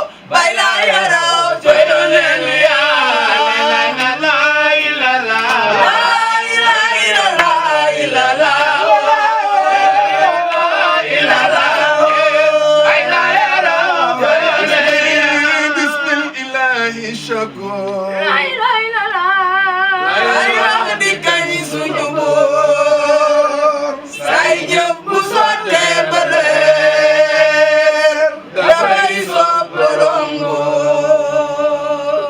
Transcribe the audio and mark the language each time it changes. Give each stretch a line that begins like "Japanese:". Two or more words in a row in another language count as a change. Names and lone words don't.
Wolof: Bay la yaraw, joy do len ya.
Arabic: لا إله إلا الله. لا إله إلا الله، إلا الله. لا إله إلا الله.
Wolof: Bay la yaraw, joy do len ya.
Arabic: بسم الله شكور. لا إله إلا الله.
Wolof: Ay wax di kañ suñu Buur. Say jëf bu sottee ba leer. Dafay soob borom nguur.